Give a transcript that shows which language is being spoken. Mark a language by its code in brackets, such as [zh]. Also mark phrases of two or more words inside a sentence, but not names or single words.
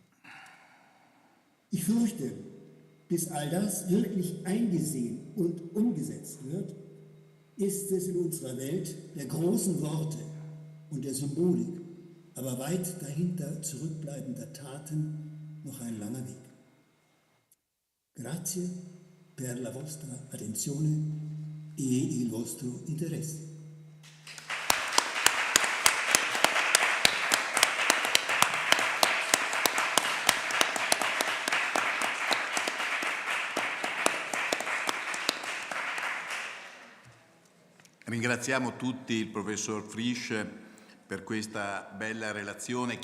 [de] Ich fürchte, bis all das wirklich eingesehen und umgesetzt wird, ist es in unserer Welt der großen Worte und der Symbolik, aber weit dahinter zurückbleibender Taten noch ein langer Weg. [it] Grazie per la vostra attenzione e il vostro interesse. Ringraziamo tutti il professor Frisch per questa bella relazione, chi